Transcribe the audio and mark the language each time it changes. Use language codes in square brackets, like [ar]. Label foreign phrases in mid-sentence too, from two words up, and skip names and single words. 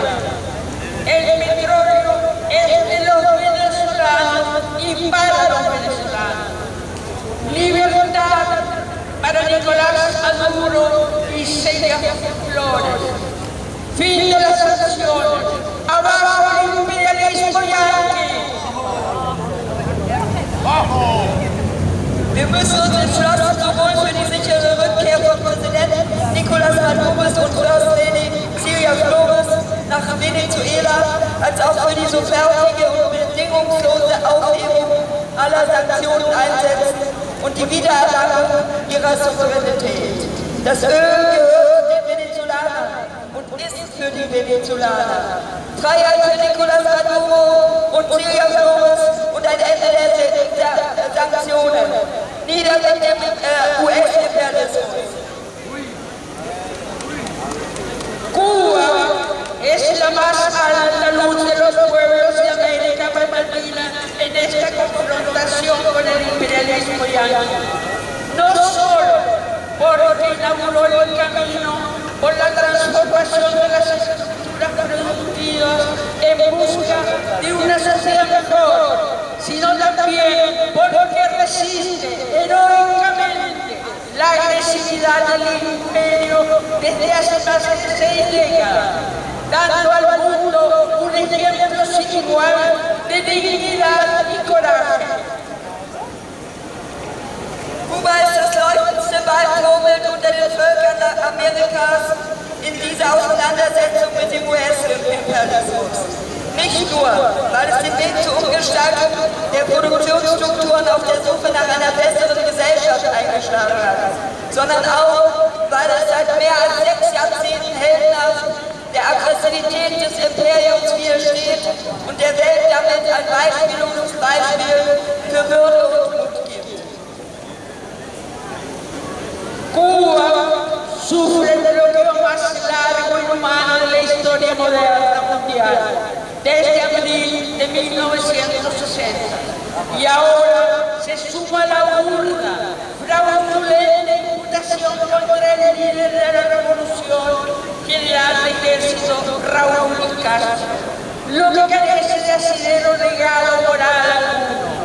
[es] El petróleo es de los venezolanos y para los venezolanos. Libertad para Nicolás Maduro y Celia Flores. Fin de las sanciones. Abajo el imperialismo yanqui. [de] Wir müssen uns entschlossen sowohl für die sichere Rückkehr von Präsident Nicolás Maduro und [en] First Lady [de] Celia Flores nach Venezuela als auch für die sofortige und bedingungslose Aufhebung aller Sanktionen einsetzen und die Wiedererlangung ihrer Souveränität. Das Öl gehört den Venezolanern und ist für die Venezolaner. Freiheit für Nicolás Maduro und Celia Flores und ein Ende der Sanktionen. Nieder mit dem US-Imperialismus. [es] Cuba es la más alta luz de los pueblos de América Latina en esta confrontación con el imperialismo yanqui. No solo porque inauguró el camino por la transformación de las estructuras productivas en busca de una sociedad mejor, sino también porque resiste heroicamente la agresividad del imperio desde hace más de 6 décadas, dando al mundo un ejemplo sin igual de dignidad y coraje. [de] Kuba ist das leuchtendste Beispiel unter den Völkern Amerikas in dieser Auseinandersetzung mit dem US-Imperialismus. Nicht nur, weil es den Weg zur Umgestaltung der Produktionsstrukturen auf der Suche nach einer besseren Gesellschaft eingeschlagen hat, sondern auch, weil es seit mehr als 6 Jahrzehnten heldenhaft der Aggressivität des Imperiums widersteht und der Welt damit ein beispielloses Beispiel für Würde und Mut gibt. [es] Cuba sufre de lo que es más largo y humano de la historia moderna mundial, desde abril de 1960, y ahora se suma la burda, fraudulenta imputación contra el líder de la revolución, general de ejército Raúl Castro, lo que carece de asidero legal o moral alguno.